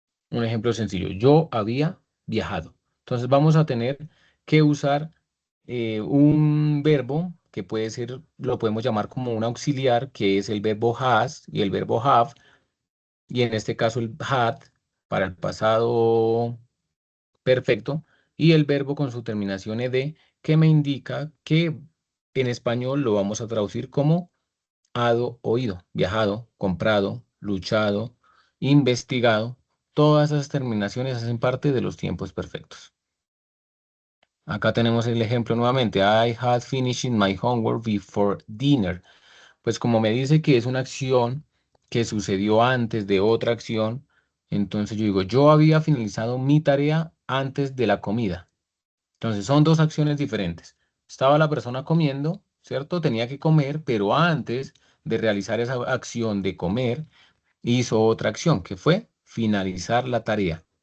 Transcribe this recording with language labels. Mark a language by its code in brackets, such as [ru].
[es] Un ejemplo sencillo, yo había viajado. Entonces vamos a tener que usar un verbo que puede ser, lo podemos llamar como un auxiliar, que es el verbo has y el verbo have, y en este caso el had para el pasado perfecto, y el verbo con su terminación ed, que me indica que en español lo vamos a traducir como hado, oído, viajado, comprado, luchado, investigado. Todas esas terminaciones hacen parte de los tiempos perfectos. Acá tenemos el ejemplo nuevamente. [en] I had finished my homework before dinner. [es] Pues como me dice que es una acción que sucedió antes de otra acción, entonces yo digo, yo había finalizado mi tarea antes de la comida. Entonces son dos acciones diferentes. Estaba la persona comiendo, ¿cierto? Tenía que comer, pero antes de realizar esa acción de comer, hizo otra acción que fue finalizar la tarea.